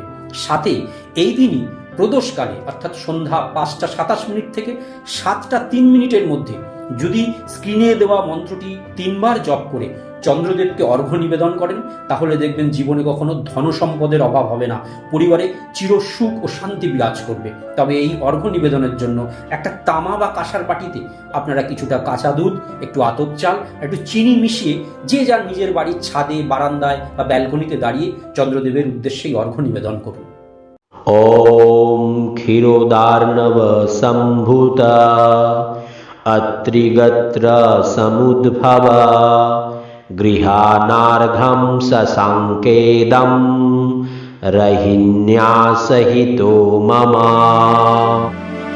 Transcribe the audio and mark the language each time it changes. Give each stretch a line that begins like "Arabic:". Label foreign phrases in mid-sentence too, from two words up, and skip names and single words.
Bangla: সাথে এই দিনই প্রদোষকালে অর্থাৎ সন্ধ্যা 5টা 27 মিনিট থেকে 7টা 3 মিনিটের মধ্যে যদি স্ক্রিনে দেওয়া মন্ত্রটি 3বার জপ করে চন্দ্রদেবকে অর্ঘ্য নিবেদন করেন তাহলে দেখবেন জীবনে কখনো ধন সম্পদের অভাব হবে না, পরিবারে চিরসুখ ও শান্তি বিরাজ করবে। তবে এই অর্ঘ্য নিবেদনের জন্য একটা তামা বা কাঁসার বাটিতে আপনারা কিছুটা কাঁচা দুধ, একটু আতপ চাল, একটু চিনি মিশিয়ে যে যার নিজের বাড়ির ছাদে, বারান্দায় বা ব্যালকনিতে দাঁড়িয়ে চন্দ্রদেবের উদ্দেশ্যেই অর্ঘ্য নিবেদন করুন।
Sanskrit: ॐ क्षीरोदार्णव सम्भूता अत्रिगत्र समुद्भवा गृहाणार्घं ससाङ्केदं रहिण्या सहितो मम।